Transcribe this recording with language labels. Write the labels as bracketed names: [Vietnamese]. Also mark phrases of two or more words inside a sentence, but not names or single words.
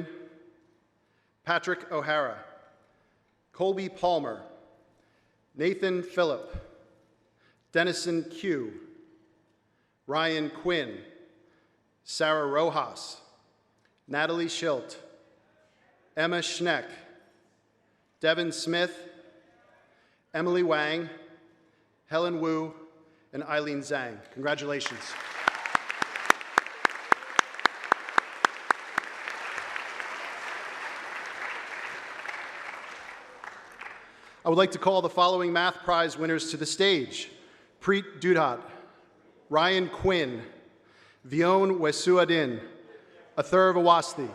[English] Patrick O'Hara, Colby Palmer, Nathan Phillip, Dennison Q, Ryan Quinn, Sarah Rojas, Natalie Schilt, Emma Schneck, Devin Smith, Emily Wang, Helen Wu, and Eileen Zhang. Congratulations. I would like to call the following Math Prize winners to the stage. Preet Dudhat, Ryan Quinn, Vion Wesuadin, Athurv Awasthi.